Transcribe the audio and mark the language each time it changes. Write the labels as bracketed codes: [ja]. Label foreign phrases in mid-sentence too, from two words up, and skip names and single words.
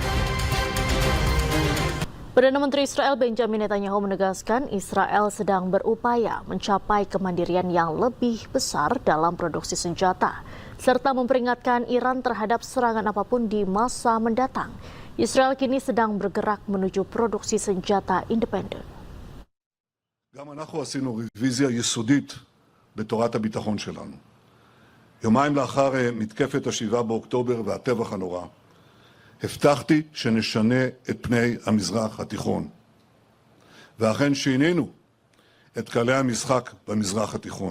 [id] Perdana Menteri Israel Benjamin Netanyahu menegaskan Israel sedang berupaya mencapai kemandirian yang lebih besar dalam produksi senjata, serta memperingatkan Iran terhadap serangan apapun di masa mendatang. Israel kini sedang bergerak menuju produksi senjata independen. [he] גם אנחנו עשינו רוויזיה יסודית בתורת הביטחון שלנו. יומיים לאחר מתקפת ה-7 באוקטובר והטבח הנורא, הבטחתי שנשנה את פני המזרח התיכון. ואכן שינינו את כללי המשחק במזרח התיכון.